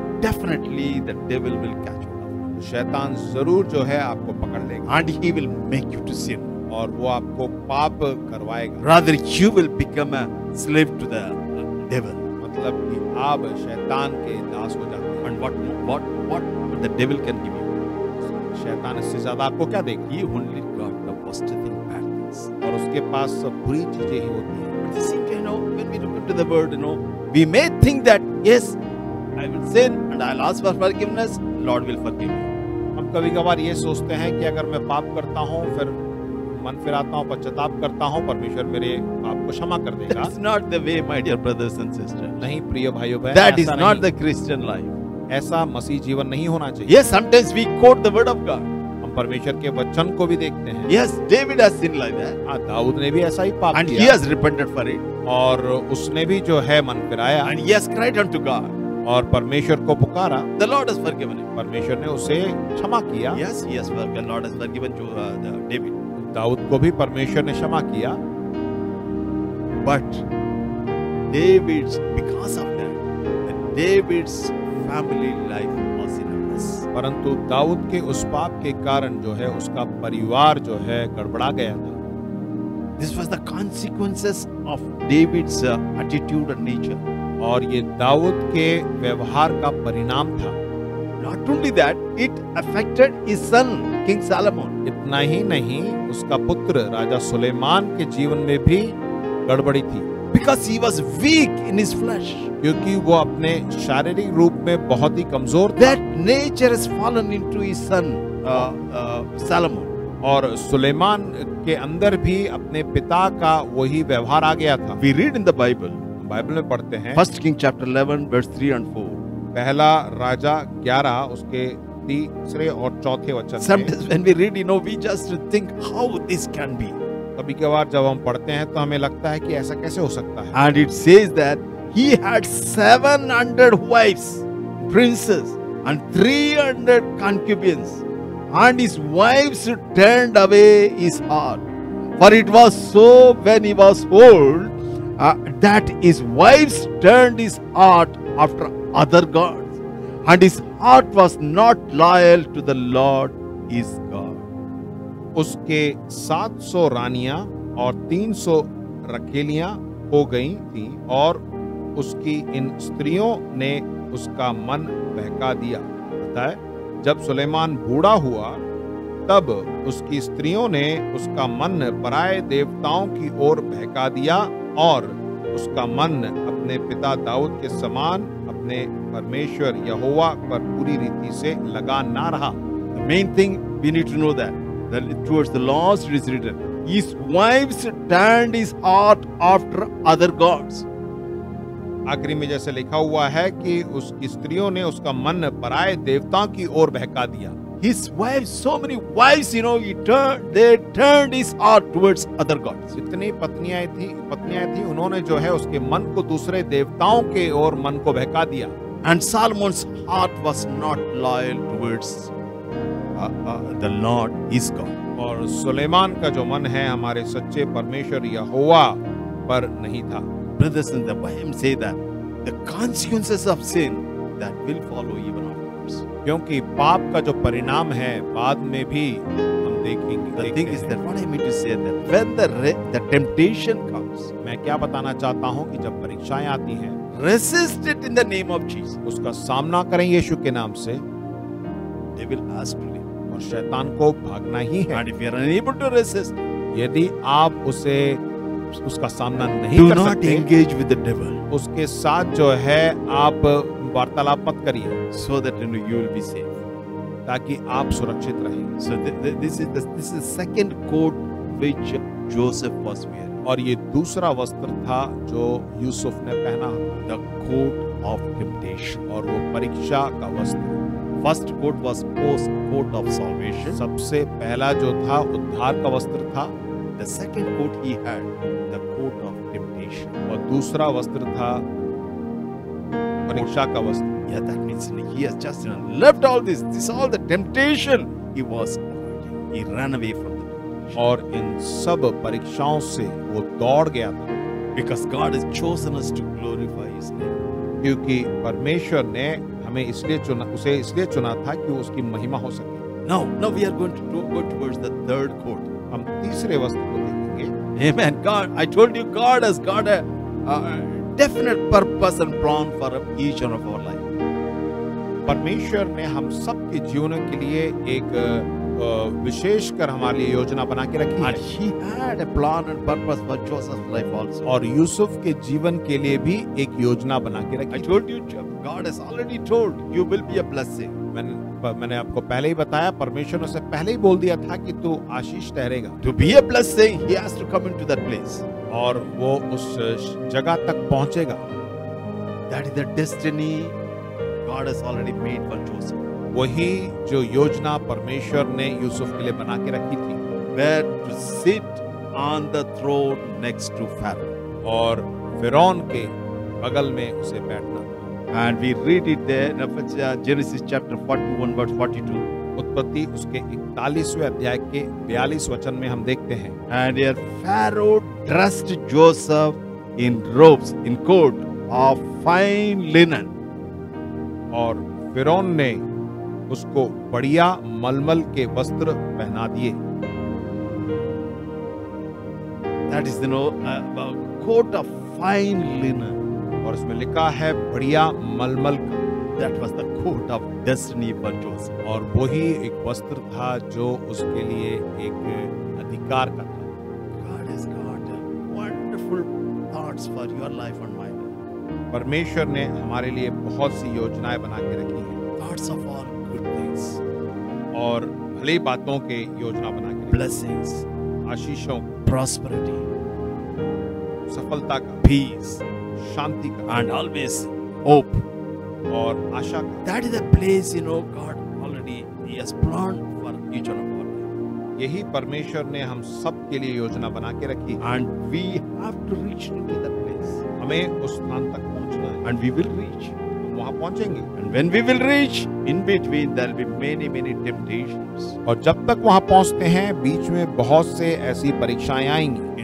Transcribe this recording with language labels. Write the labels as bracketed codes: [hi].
[en] definitely the devil will catch you. [hi] तो शैतान जरूर जो है आपको पकड़ लेगा [en] And he will make you to sin. [hi] और वो आपको पाप करवाएगा। [en] Rather, you will become a slave to the devil. [hi] मतलब कि आप शैतान के दास हो जाते हैं। [en] And what the devil can give you? [hi] शैतान इससे ज्यादा आपको क्या देगा? [en] He only got the positive bad things. [hi] और उसके पास सब बुरी चीजें ही होती हैं। [en] But you see, when we look into the word, we may think that yes, I will sin and I'll ask for forgiveness. Lord will forgive me. [hi] हम कभी कभार ये सोचते हैं कि अगर मैं पाप करता हूँ, फिर मन फिराता हूँ, पश्चाताप करता हूँ, परमेश्वर मेरे पाप को क्षमा कर देगा। [en] That's not the way, my dear brothers and sisters. [hi] नहीं प्रिय भाइयों बहन, [en] That is [hi] ऐसा [en] not [hi] नहीं। [en] the Christian life. [hi] ऐसा मसीह जीवन नहीं होना चाहिए। [en] Yes, sometimes we quote the word of God. [hi] हम परमेश्वर के वचन को भी देखते हैं। [en] Yes, David has sinned like that. [hi] हाँ, दाऊद ने भी ऐसा ही पाप [en] And he [hi] किया [en] has repented for it. [hi] और उसने भी जो है मन फिराया [en] And he has cried unto God. [hi] और परमेश्वर को पुकारा। [en] The Lord has forgiven him. [hi] परमेश्वर ने उसे क्षमा किया। [en] Yes, the Lord has forgiven to David. [hi] Dawood को भी परमेश्वर ने क्षमा किया, [en] but David's, because of that, David's family life was in a mess. [hi] परंतु दाऊद के उस पाप के कारण जो है उसका परिवार जो है गड़बड़ा गया था। [en] This was the consequences of David's attitude and nature. [hi] और ये दाऊद के व्यवहार का परिणाम था। [en] Not only that, it affected his son, King Solomon. [hi] इतना ही नहीं, उसका पुत्र राजा सुलेमान के जीवन में भी गड़बड़ी थी, [en] Because he was weak in his flesh. [hi] क्योंकि वो अपने शारीरिक रूप में बहुत ही कमजोर था। [en] That nature has fallen into his son, Solomon. [hi] और सुलेमान के अंदर भी अपने पिता का वही व्यवहार आ गया था। [en] We read in the Bible, [hi] Bible में पढ़ते हैं, [en] 1 King chapter 11, verse 3 and 4. [hi] पहला राजा 11 उसके तीसरे और चौथे वचन में। [en] Sometimes when we read, we just think how this can be. [hi] कभी कभार जब हम पढ़ते हैं तो हमें लगता है कि ऐसा कैसे हो सकता है। [en] And it says that he had 700 wives, princes, and 300 concubines, and his wives turned away his heart. For it was so when he was old that his wives turned his heart after other gods, and his heart was not loyal to the Lord his God. [hi] उसके 700 रानियां और 300 रखेलियां हो गई थी, और उसकी इन स्त्रियों ने उसका मन बहका दिया। पता है, जब सुलेमान बूढ़ा हुआ तब उसकी स्त्रियों ने उसका मन पराये देवताओं की ओर बहका दिया, और उसका मन अपने पिता दाऊद के समान अपने परमेश्वर यहोवा पर पूरी रीति से लगा ना रहा। [en] The main thing we need to know that towards the last it is written, his wives turned his heart after other gods. [hi] आखिरी में जैसे लिखा हुआ है कि उसकी स्त्रियों ने उसका मन पराये देवताओं की ओर बहका दिया। [en] His wives, so many wives, they turned his heart towards other gods. [hi] जितनी पत्नियां थी उन्होंने जो है उसके मन को दूसरे देवताओं के ओर मन को बहका दिया। [en] And Solomon's heart was not loyal towards the Lord his God. [hi] और सुलेमान का जो मन है हमारे सच्चे परमेश्वर यहोवा पर नहीं था। [en] Brothers and sisters, why I say that the consequences of sin that will follow even afterwards. [hi] क्योंकि पाप का जो परिणाम है बाद में भी हम देखेंगे। [en] The thing is that what I mean to say that when the temptation comes, [hi] मैं क्या बताना चाहता हूँ कि जब परीक्षाएं आती हैं, [en] resist it in the name of Jesus. [hi] उसका सामना करें यीशु के नाम से। [en] They will ask to leave. [hi] और शैतान को भागना ही है। [en] And if you are unable to resist, [hi] यदि आप उसका सामना नहीं [en] do [hi] कर [en] not [hi] सकते, [en] engage with the devil, [hi] उसके साथ जो है आप वार्तालाप मत करिए, [en] so that you will be safe. [hi] ताकि आप सुरक्षित रहें। [en] So this is the second coat which Joseph was wearing. [hi] और ये दूसरा वस्त्र था जो यूसुफ ने पहना, [en] The coat of temptation. [hi] और वो परीक्षा का वस्त्र। [en] First coat was post coat of salvation. [hi] सबसे पहला जो था उद्धार का वस्त्र था। [en] The second coat he had, the coat of temptation. [hi] और दूसरा वस्त्र था परीक्षा का वस्त्र। [en] Yeah, that means he has just left all this all the temptation he was avoiding. He ran away from the temptation. [hi] और इन सब परीक्षाओं से वो दौड़ गया था, [en] Because God has chosen us to glorify his name. [hi] क्योंकि परमेश्वर ने हमें उसे इसलिए चुना था कि उसकी महिमा हो सके। [en] Now we are going to go towards the third coat. [hi] हम तीसरे वस्त्र को देखेंगे। [en] Amen. God, I told you, God has got a definite purpose and plan for each one of our life. [hi] परमेश्वर ने हम सब के जीवन के लिए एक विशेष कर हमारे लिए योजना बना के रखी है। [en] And he had a plan and purpose for Joseph's life also. [hi] और यूसुफ के जीवन के लिए भी एक योजना बना के [en] I [hi] रखी। [en] told you, God has already told you will be a blessing. [hi] मैंने आपको पहले ही बताया, परमेश्वर ने उसे पहले ही बोल दिया था कि तू आशीष ठहरेगा। [en] To be a blessing, he has to come into that place. [hi] और वो उस जगह तक पहुंचेगा। [en] That is the destiny God has already made for Joseph. [hi] वही जो योजना परमेश्वर ने यूसुफ के लिए बना के रखी थी, [en] Where to sit on the throne next to Pharaoh. [hi] और फिरौन के बगल में उसे बैठना था। [en] And we read it there in Genesis chapter 41 verse 42. [hi] उत्पत्ति उसके 41वें अध्याय के 42 वचन में हम देखते हैं, [en] And here Pharaoh dressed Joseph in robes, in coat of fine linen. [hi] और फिरौन ने उसको बढ़िया मलमल के वस्त्र पहना दिए। [en] That is, a coat of fine linen. [hi] और उसमें लिखा है बढ़िया मलमल का। [en] That was the coat of destiny for Joseph. [hi] और वही एक वस्त्र था जो उसके लिए एक अधिकार का था। [en] God has got wonderful thoughts for your life and my life. [hi] परमेश्वर ने हमारे लिए बहुत सी योजनाएं बना के रखी हैं, [en] Thoughts of all good things, [hi] और भली बातों के योजना बना के रखी [en] blessings, [hi] हैं। आशीषों, [en] prosperity, [hi] सफलता का, [en] peace, [hi] शांति का [en] and always hope. [hi] और आशा का। [en] That is the place, God already He has planned for each one of us. [hi] यही परमेश्वर ने हम सब के लिए योजना बना के रखी है। [en] And we have to reach into that place. [hi] हमें उस स्थान तक पहुंचना है, [en] And we will reach. [hi] हम वहां पहुंचेंगे। [en] And when we will reach, in between there will be many temptations. [hi] और जब तक वहां पहुंचते हैं, बीच में बहुत से ऐसी परीक्षाएं आएंगी।